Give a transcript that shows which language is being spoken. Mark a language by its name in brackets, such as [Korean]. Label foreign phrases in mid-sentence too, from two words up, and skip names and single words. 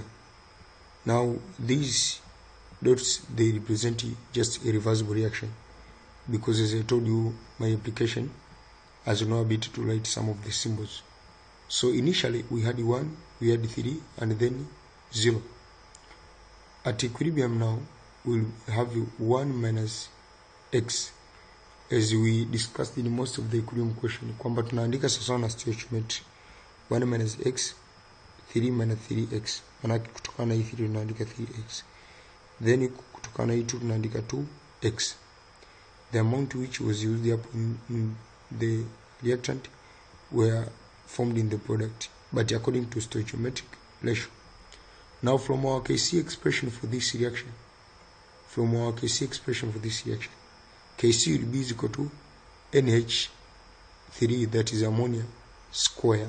[English] Now these dots, they represent just a reversible reaction, because as I told you, my application has no ability to write some of the symbols. So initially we had 1, we had 3, and then 0. At equilibrium now we'll have 1 minus x, as we discussed in most of the equilibrium question, [Swahili] kwamba tunaandika sawa na stoichiometry. [English] 1 minus x, 3 minus 3x, [Swahili] manake kutokana hii 3 tunaandika 3x, then kutokana hii 2 tunaandika 2x. [English] The amount which was used up in the reactant were formed in the product, but according to stoichiometric ratio. Now from our Kc expression for this reaction, Kc will be equal to NH3, that is ammonia square.